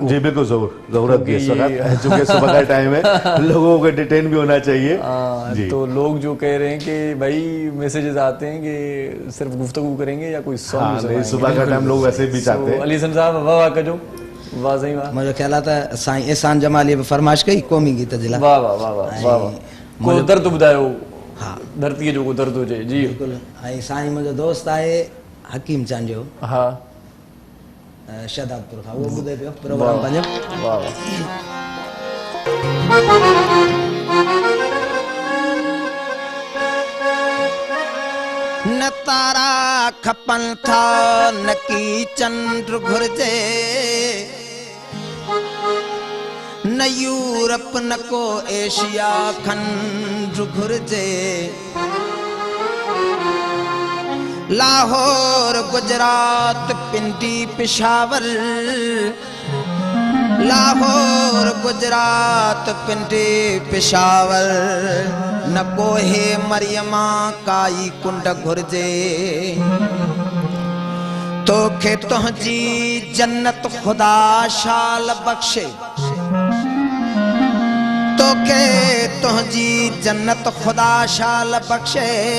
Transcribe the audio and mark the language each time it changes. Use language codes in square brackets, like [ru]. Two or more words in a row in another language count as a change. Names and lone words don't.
[ur] جی بالکل، ضرورت بھی اس وقت، چونکہ صبح کا ٹائم ہے، لوگوں کو ڈیٹین بھی ہونا چاہیے. تو لوگ جو کہہ رہے ہیں کہ بھائی میسیجز آتے ہیں کہ صرف گفتگو کریں گے یا کوئی سانگ, صبح کا ٹائم لوگ ویسے بھی چاہتے ہیں. [sd] अली हसन साहब वाह का जो वाह सही वाह, [ur] مجھے خیال آتا ہے [sd] साईं एहसान जमाली फरमाइश कई क़ौमी गीत जिला वाह वाह वाह वाह वाह, को दर्द ॿुधायो, हाँ धरती जो को दर्द हुजे जी बिल्कुल। ऐं साईं मुंहिंजो दोस्त आहे हकीम चांद जो, हाँ शहदादपुर खां, उहो ॿुधे पियो प्रोग्राम पंहिंजो। वाह वाह। न तारा खपन था न की चंद्र घुर्जे, न यूरोप न को एशिया खंड घुर्जे, लाहौर गुजरात पिंडी पिशावर, लाहौर गुजरात पिंडी पिशावर, न कोहे मरियमा काई कुंड घुर्जे, तोखे तुंहिंजी जन्नत खुदा शाल बख्शे, तोखे तुंहिंजी जन्नत खुदा शाल बख्शे,